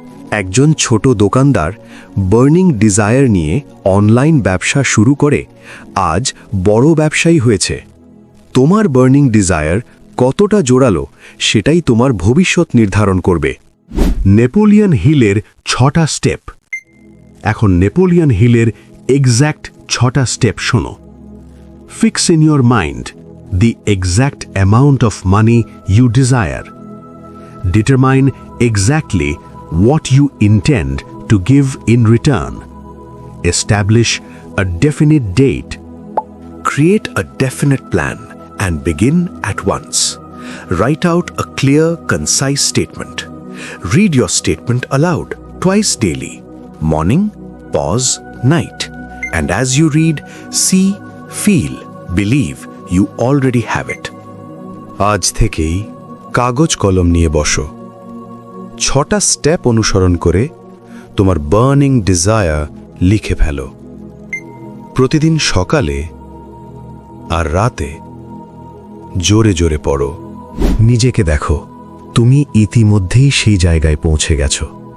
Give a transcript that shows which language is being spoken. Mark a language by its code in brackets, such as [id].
[bn] একজন ছোট দোকানদার বার্নিং ডিজায়ার নিয়ে অনলাইন ব্যবসা শুরু করে আজ বড় ব্যবসায়ী হয়েছে। তোমার বার্নিং ডিজায়ার কতটা জোরালো সেটাই তোমার ভবিষ্যৎ নির্ধারণ করবে। নেপোলিয়ন হিলের 6টা স্টেপ। এখন নেপোলিয়ন হিলের এক্স্যাক্ট 6টা স্টেপ শোনো। [en] Fix in your mind the exact amount of money you desire. Determine exactly what you intend to give in return. Establish a definite date. Create a definite plan and begin at once. Write out a clear, concise statement. Read your statement aloud twice daily, morning, pause, night. And as you read, see, feel, believe you already have it. [bn] আজ থেকেই কাগজ কলম নিয়ে বসো। 6টা step অনুসরণ করে তোমার বার্নিং ডিজায়ার লিখে ফেলো। প্রতিদিন সকালে আর রাতে জোরে জোরে পড়ো। নিজেকে দেখো, তুমি ইতিমধ্যেই সেই জায়গায় পৌঁছে গেছো।